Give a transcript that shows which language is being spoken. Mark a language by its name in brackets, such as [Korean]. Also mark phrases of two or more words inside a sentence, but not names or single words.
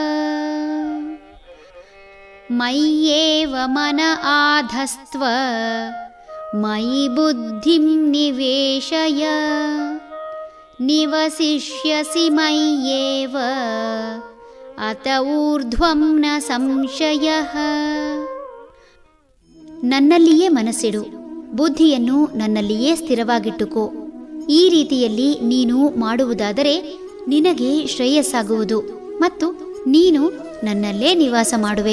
[Sanskrit] ಮಯ್ಯೇವ ಮನ ಆಧಸ್ತ್ವ ಮಯಿ ಬುದ್ಧಿಂ ನಿವೇಶಯ ನಿವಸಿಷ್ಯಸಿ ಮಯ್ಯೇವ ಅತ ಊರ್ಧ್ವಂ ನ ಸಂಶಯಃ. [Kannada] ನನ್ನಲ್ಲಿಯೇ ಮನಸ್ಸಿಡು, ಬುದ್ಧಿಯನ್ನು ನನ್ನಲ್ಲಿಯೇ ಸ್ಥಿರವಾಗಿಟ್ಟುಕೋ. ಈ ರೀತಿಯಲ್ಲಿ ನೀನು ಮಾಡುವುದಾದರೆ ನಿನಗೆ ಶ್ರೇಯಸ್ಸಾಗುವುದು ಮತ್ತು ನೀನು ನನ್ನಲ್ಲೇ ನಿವಾಸ ಮಾಡುವೆ.